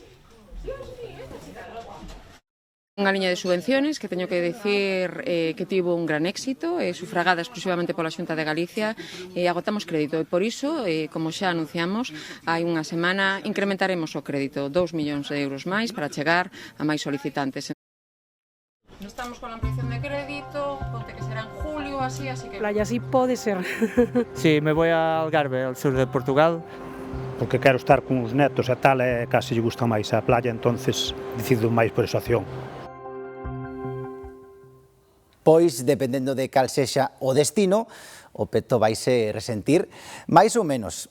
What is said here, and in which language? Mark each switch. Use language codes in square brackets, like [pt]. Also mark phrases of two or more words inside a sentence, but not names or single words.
[gl] Unha liña de subvenciones que teño que dicir que tivo un gran éxito, sufragada exclusivamente pola Xunta de Galicia, agotamos crédito e por iso, como xa anunciamos, hai unha semana incrementaremos o crédito, 2 millóns de euros máis para chegar a máis solicitantes. [es] Estamos con la ampliación de crédito, ponte que será en julio, así que... Playa, sí puede ser. Sí, me voy a Algarve, al sur de Portugal. [gl] Porque quero estar con os netos e tal, e case lle gusta máis a playa, entonces decido máis por esa opción. pois, dependendo de cal sexa o destino, o peto vaise resentir máis ou menos.